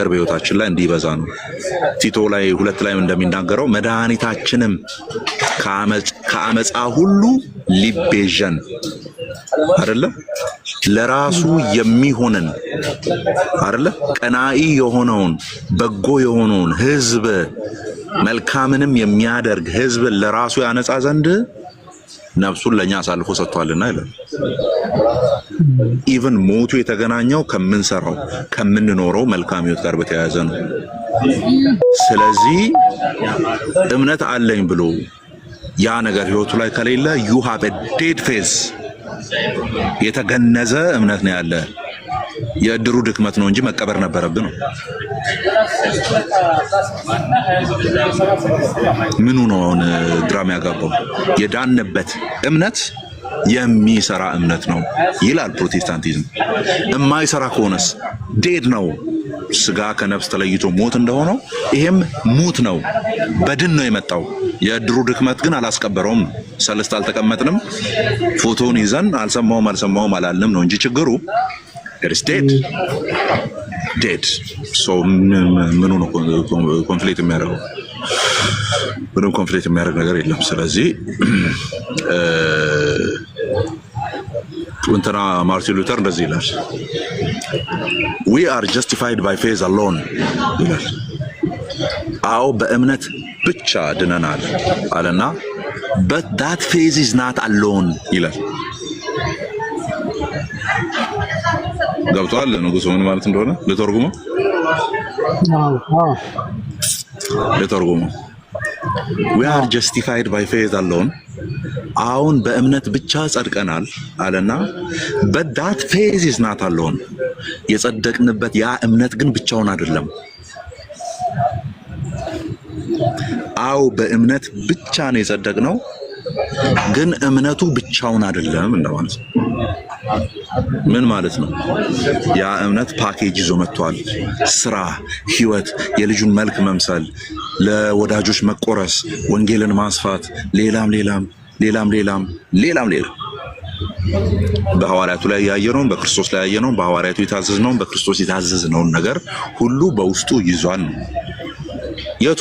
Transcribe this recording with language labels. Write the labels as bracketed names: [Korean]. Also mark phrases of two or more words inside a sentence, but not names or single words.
[Amharic] በህይወታችን ላይ እንዲበዛ ነው። ቲቶ ላይ 2 ላይ እንደሚናገረው መድኃኒታችንም ከአመፃ ሁሉ ሊቤዠን አይደለ ለራሱ የሚሆንን አይደለ ቀናኢ የሆነውን በጎ የሆነውን ህዝብ መልካምንም የሚያደርግ ህዝብ ለራሱ ያነጻ ዘንድ ነፍሱን ለኛ አሳልፎ ሰጥቷልና ይላል። ኢቭን ሞቱ የተገናኘው ከምንሰራው ከምንኖረው መልካም ህይወት ጋር በተያያዘ ነው። ስለዚህ እምነት አለኝ ብሎ ያ ነገር ህይወቱ ላይ ከሌለ [English] you have a dead faith፣ [Amharic] የተገነዘ እምነት ነው ያለ። የእድሩ ድክመት ነው እንጂ መቀበር ነበረብን ነው። ምኑ ነው አሁን ድራማ ያጋባው? የዳንበት እምነት የሚሰራ እምነት ነው ይላል ፕሮቴስታንቲዝም። የማይሰራ ከሆነስ ዴድ ነው፣ ስጋ ከነፍስ ተለይቶ ሞት እንደሆነው ይሄም ሙት ነው፣ በድን ነው የመጣው። የእድሩ ድክመት ግን አላስቀበረውም ነው። ሰለስት አልተቀመጥንም፣ ፎቶውን ይዘን አልሰማውም አላልንም ነው እንጂ ችግሩ [English] it's dead so [Amharic] ምኑ ነው ኮንፍሊክት የሚያደርገው? ምንም ኮንፍሊክት የሚያደርግ ነገር የለም። ስለዚህ እንትና ማርቲን ሉተር እንደዚህ ይላል፣ [English] we are justified by faith alone [Amharic] ይላል። አዎ በእምነት ብቻ ድነናል አለና [English] but that faith is not alone [Amharic] ይላል። ገብቷል ንጉሱ ምን ማለት እንደሆነ ለተርጉመው? [English] we are justified by faith alone [Amharic] አሁን በእምነት ብቻ ጸድቀናል አለና [English] but that faith is not alone [Amharic] የጸደቅንበት ያ እምነት ግን ብቻውን አይደለም። አዎ በእምነት ብቻ ነው የጸደቅነው፣ ግን እምነቱ ብቻውን አይደለም እንደማለት ነው። ምን ማለት ነው? ያ እምነት ፓኬጅ ይዞ መጥቷል። ስራ፣ ህይወት፣ የልጁን መልክ መምሰል፣ ለወዳጆች መቆረስ፣ ወንጌልን ማስፋት፣ ሌላም በሐዋርያቱ ላይ ያየነውን በክርስቶስ ላይ ያየነውን በሐዋርያቱ የታዘዝነውን በክርስቶስ የታዘዝነውን ነገር ሁሉ በውስጡ ይዟል። የቱ?